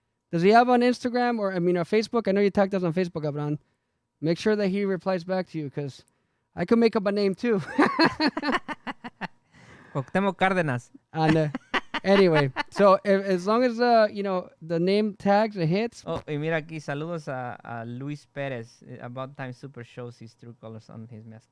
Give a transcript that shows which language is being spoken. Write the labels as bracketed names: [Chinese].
[English] Does he have on Instagram or Facebook? I know you tagged us on Facebook, Abraham. Make sure that he replies back to you because I could make up a name too. Cuauhtemoc Cárdenas. And anyway, so as long as the name tags it hits. [Spanish] Oh, y mira aquí, saludos a Luis Pérez. [English] About Time Super shows his true colors on his mask.